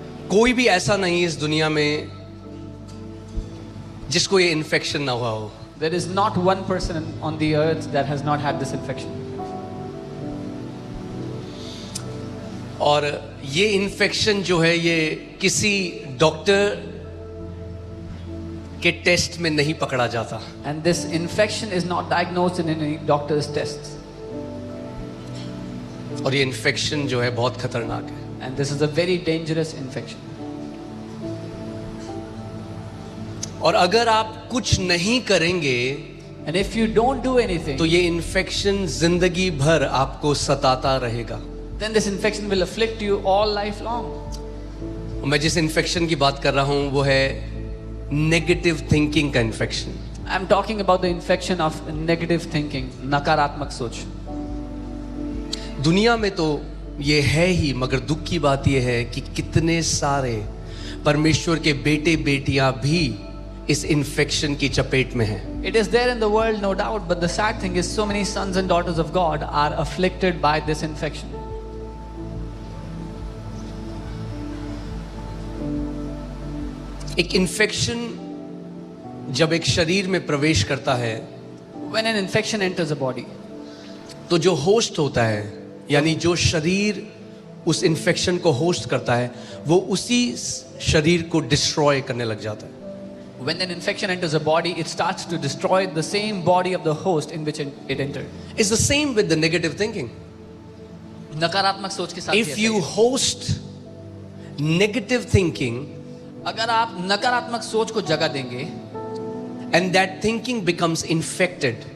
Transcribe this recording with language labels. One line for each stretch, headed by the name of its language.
Hindi: कोई भी ऐसा नहीं इस दुनिया में जिसको ये इन्फेक्शन ना हुआ हो।
English: There is not one person on the earth that has not had this infection.
Hindi: और ये इन्फेक्शन जो है, ये किसी डॉक्टर के टेस्ट में नहीं पकड़ा जाता।
English: And this infection is not diagnosed in any doctor's tests.
Hindi: और ये इन्फेक्शन जो है बहुत खतरनाक है।
English: And this is a very dangerous infection.
Hindi: और अगर आप कुछ नहीं करेंगे
English: And if you don't do anything,
Hindi: तो ये इन्फेक्शन जिंदगी भर आपको सताता रहेगा।
English: then this infection will afflict you all life long.
Hindi: मैं जिस इन्फेक्शन की बात कर रहा हूं वो है नेगेटिव थिंकिंग का infection.
English: I'm talking about the infection of negative thinking,
Hindi: नकारात्मक सोच। दुनिया में तो ये है ही, मगर दुख की बात ये है कि कितने सारे परमेश्वर के बेटे बेटियां भी इस इन्फेक्शन की चपेट में हैं।
English: It is there in the world, no doubt, but the sad thing is so many sons and daughters of God are afflicted by this infection.
Hindi: एक इन्फेक्शन जब एक शरीर में प्रवेश करता है,
English: When an infection enters a body,
Hindi: तो जो होस्ट होता है, यानी जो शरीर उस इन्फेक्शन को होस्ट करता है, वो उसी शरीर को डिस्ट्रॉय करने लग जाता है।
English: when an infection enters a body, it starts to destroy the same body of the host in which it entered. It's the same with the negative thinking.
Hindi: नकारात्मक सोच के साथ
English: If you host negative thinking,
Hindi: अगर आप नकारात्मक सोच को जगह देंगे
English: and that thinking becomes infected,